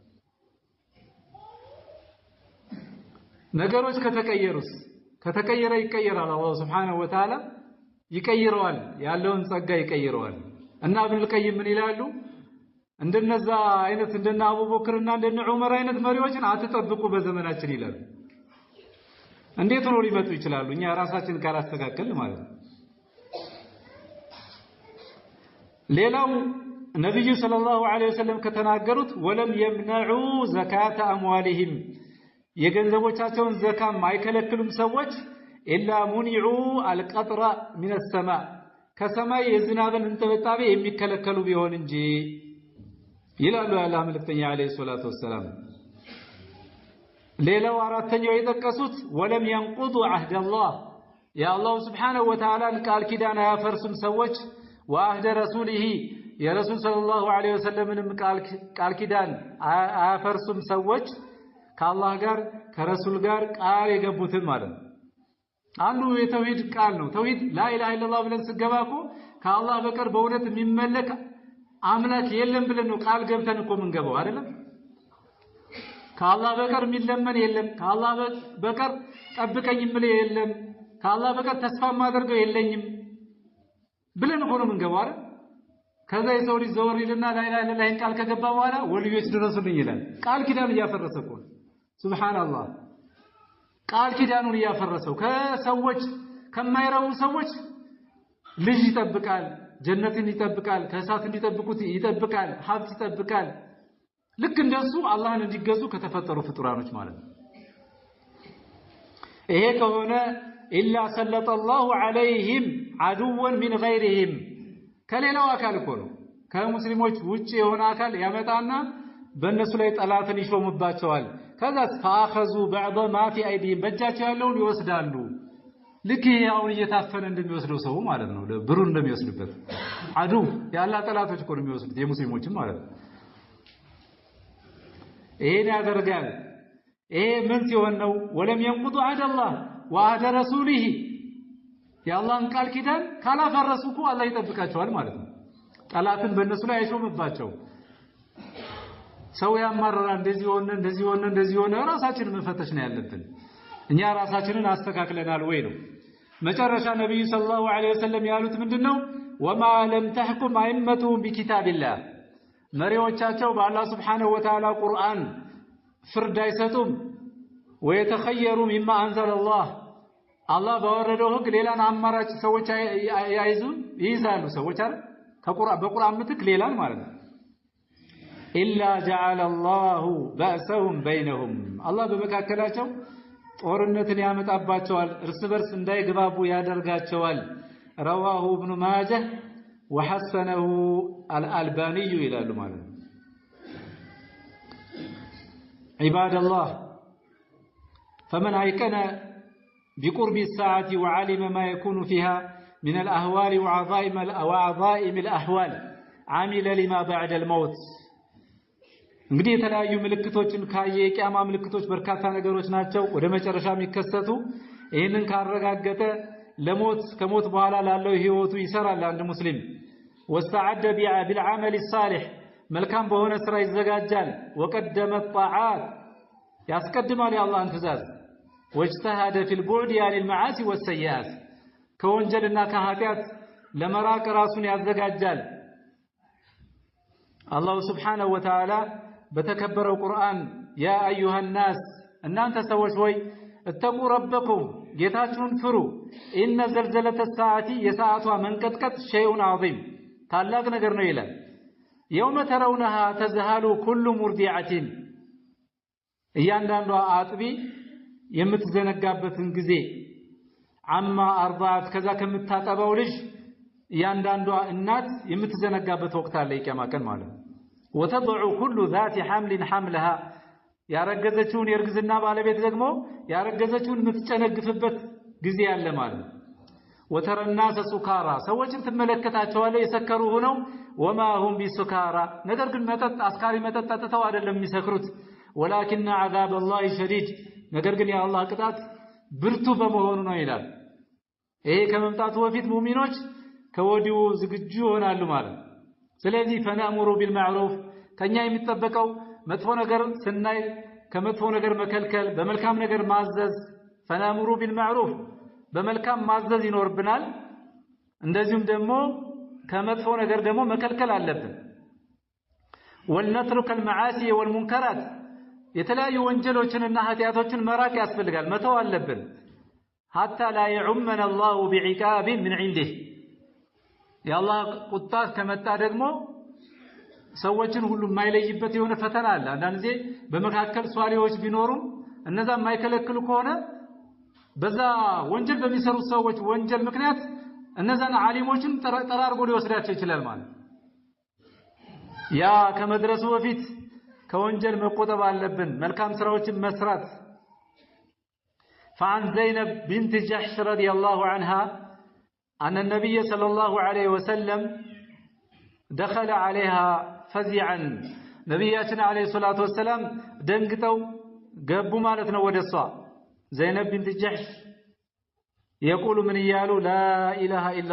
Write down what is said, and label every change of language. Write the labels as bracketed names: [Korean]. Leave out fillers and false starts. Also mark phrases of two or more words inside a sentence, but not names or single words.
[Amharic] ነገሮች ከተቀየረ ይቀየራል አላህ [Arabic] سبحانه وتعالى [Amharic] ይቀይረዋል ያለውን ጸጋ ይቀይረዋል እና ኢብኑ القيم ምን ይላሉ እንደነዛ አይነት እንደነ አቡበክርና እንደነ ዑመር አይነት መሪዎችን አትጠብቁ በዘመናችን ይላሉ እንዴት ነው ሊመጡ ይችላሉ እኛ ራሳችን ካላስተካከል ማለት ነው ሌላው ነብዩ [Arabic] صلى الله عليه وسلم [Amharic] ከተናገሩት [Arabic] ولم يمنعوا زكاة أموالهم [Amharic] የገንዘቦቻቸውን ዘካም አይከለክሉም ሰዎች [Arabic] إلا منعوا القطر من السماء [Amharic] ከሰማይ የዝናብን እንጥብጣቤ የሚከለከሉ ቢሆን እንጂ ይላሉ ያላህ መልእክተኛ [Arabic] عليه الصلاة والسلام [Amharic] ሌላው አራተኛው የጠቀሱት [Arabic] ولم ينقضوا عهد الله يا الله سبحانه وتعالى [Amharic] ቃል ኪዳን ያፈርሱም ሰዎች [Arabic] وعهد رسوله يا رسول صلى الله عليه وسلم [Amharic] ቃል ኪዳን ያፈርሱም ሰዎች ከአላህ ጋር ከረሱል ጋር ቃል የገቡትን ማለት ነው አንዱ የተውሂድ ቃል ነው ተውሂድ [Arabic] لا اله الا الله [Amharic] ብለን ስገባኮ ከአላህ በቀር በእውነት የሚመለክ አምላክ የለም ብለን ነው ቃል ገብተን እኮ ምንገባው አይደለም ከአላህ በቀር የሚለመን የለም ከአላህ በቀር ጠብቀኝ ምለ የለም ከአላህ በቀር ተስፋ ማደርገው የለኝም ብለን እኮ ነው ምንገባው አይደል ከዛ የሰው ልጅ ዘወር ይልና [Arabic] لا اله الا الله [Amharic] ቃል ከገባ በኋላ ወልዮች ድረሱልኝ ይላል ቃል ኪዳን እያፈረሰ እኮ ሱብሃንአላህ ቃል ኪዳኑን እያፈረሰው ከሰዎች ከማይረቡ ሰዎች ልጅ ይጠብቃል ጀነትን ይጠብቃል ከእሳት እንዲጠብቁት ይጠብቃል ሀብት ይጠብቃል ልክ እንደሱ አላህን እንዲገዙ ከተፈጠሩ ፍጡራኖች ማለት ነው ይሄ ከሆነ [Arabic] إلا سلط الله عليهم عدوا من غيرهم [Amharic] ከሌላው አካል እኮ ነው ከሙስሊሞች ውጪ የሆነ አካል ያመጣና በእነሱ ላይ ጠላትን ይሾምባቸዋል ከዛስ [Arabic] فاخذوا بعض ما في ايديهم [Amharic] በእጃቸው ያለውን ይወስዳሉ ልክ ያው እየታፈነ እንደሚወስደው ሰው ማለት ነው ብሩን እንደሚወስድበት አዱ ያላ ጠላቶች እኮ ነው የሚወስዱት የሙስሊሞችም ማለት ነው ይሄን ያደርጋል ይሄ ምን ሲሆን ነው [Arabic] ولم ينقض عهد الله وعهد رسوله [Amharic] የአላህን ቃል ኪዳን ካላፈረሱ እኮ አላህ ይጠብቃቸዋል ማለት ነው ጠላትን በእነሱ ላይ አይሾምባቸው ሰው ያማራራ እንደዚህ ሆነ ራሳችንን መፈተሽ ነው ያለብን እኛ ራሳችንን አስተካክለናል ወይ ነው መጨረሻ ነብዩ [Arabic] صلى الله عليه وسلم [Amharic] ያሉት ምንድነው [Arabic] وما لم تحكم أئمتهم بكتاب الله [Amharic] መሪዎቻቸው በአላህ [Arabic] سبحانه وتعالى [Amharic] ቁርአን ፍርድ አይሰጡም [Arabic] ويتخيروا مما أنزل الله [Amharic] አላህ ባወረደው ህግ ሌላን አማራጭ ሰዎች ይይዛሉ ሰዎች አይደል በቁርአን ምትክ ሌላን ማለት ነው [Arabic] إلا جعل الله بأسهم بينهم [Amharic] አላህ በመካከላቸው ጦርነትን ያመጣባቸዋል እርስ በርስ እንዳይግባቡ ያደርጋቸዋል [Arabic] رواه ابن ماجه وحسنه الألباني [Amharic] ይላሉ ማለት ነው [Arabic] عباد الله فمن أيقن بقرب الساعة وعلم ما يكون فيها من الأهوال وعظائم الأحوال عمل لما بعد الموت [Amharic] እንግዲህ የተለያዩ ምልክቶችን ካየ የቂያማ ምልክቶች በርካታ ነገሮች ናቸው ወደ መጨረሻ የሚከሰቱ ይሄንን ካረጋገጠ ለሞት ከሞት በኋላ ላለው ህይወቱ ይሰራል አንድ ሙስሊም [Arabic] واستعد بالعمل الصالح [Amharic] መልካም በሆነ ስራ ይዘጋጃል [Arabic] وقدم الطاعات [Amharic] ያስቀድማል የአላህን ትእዛዝ [Arabic] واجتهد في البعد عن المعاصي والسيئات [Amharic] ከወንጀልና ከኃጢአት ለመራቅ ራሱን ያዘጋጃል አላህ [Arabic] سبحانه وتعالى [Amharic] በተከበረው ቁርአን [Arabic] يا أيها الناس [Amharic] እናንተ ሰዎች ሆይ [Arabic] اتقوا ربكم [Amharic] ጌታችሁን ፍሩ [Arabic] إن زلزلة الساعة [Amharic] የሰዓቷ መንቀጥቀጥ [Arabic] شيء عظيم [Amharic] ታላቅ ነገር ነው ይላል [Arabic] يوم ترونها تذهل كل مرضعة [Amharic] እያንዳንዷ አጥቢ የምትዘነጋበትን ጊዜ [Arabic] عما أرضعت [Amharic] ከዛ ከምታጠባው ልጅ እያንዳንዷ እናት የምትዘነጋበት ወቅት አለ የቂያማ ቀን ማለት ነው [Arabic] وتضع كل ذات حمل حملها [Amharic] ያረገዘችውን የርግዝና ባለቤት ደግሞ ያረገዘችውን የምትጨነግፍበት ጊዜ አለ ማለት ነው [Arabic] وترى الناس سكارى [Amharic] ሰዎችን ትመለከታቸዋለህ የሰከሩ ሆነው [Arabic] وما هم بسكارى [Amharic] ነገር ግን መጠጥ አስካሪ መጠጥ ጠጥተው አይደለም የሚሰክሩት [Arabic] ولكن عذاب الله شديد [Amharic] ነገር ግን የአላህ ቅጣት ብርቱ በመሆኑ ነው ይላል ይሄ ከመምጣቱ በፊት ሙእሚኖች ከወዲሁ ዝግጁ ሆናሉ ማለት ስለዚህ [Arabic] فنأمر بالمعروف [Amharic] ከኛ የሚጠበቀው መጥፎ ነገር ስናይ ከመጥፎ ነገር መከልከል በመልካም ነገር ማዘዝ [Arabic] فنأمر بالمعروف [Amharic] በመልካም ማዘዝ ይኖርብናል እንደዚሁም ደግሞ ከመጥፎ ነገር ደግሞ መከልከል አለብን [Arabic] ولنترك المعاصي والمنكرات [Amharic] የተለያዩ ወንጀሎችንና ኃጢያቶችን መራቅ ያስፈልጋል መተው አለብን [Arabic] حتى لا يعمنا الله بعقاب من عنده [Amharic] የአላህ ቁጣ ከመጣ ደግሞ ሰዎችን ሁሉ የማይለይበት የሆነ ፈተና አለ አንዳንድ ጊዜ በመካከል ሷሊዎች ቢኖሩም እነዛ የማይከለክሉ ከሆነ በዛ ወንጀል በሚሰሩ ሰዎች ወንጀል ምክንያት እነዛን ዓሊሞችን ጠራርጎ ሊወስዳቸው ይችላል ማለት ያ ከመድረሱ በፊት ከወንጀል መቆጠብ አለብን መልካም ስራዎችን መስራት [Arabic] فعن زينب بنت جحش رضي الله عنها أن النبي صلى الله عليه وسلم دخل عليها فزعا نبياتنا عليه الصلاة والسلام دنقتو قبوا مالتنا ودسوا زينب بنت جحش يقول من يالو لا إله إلا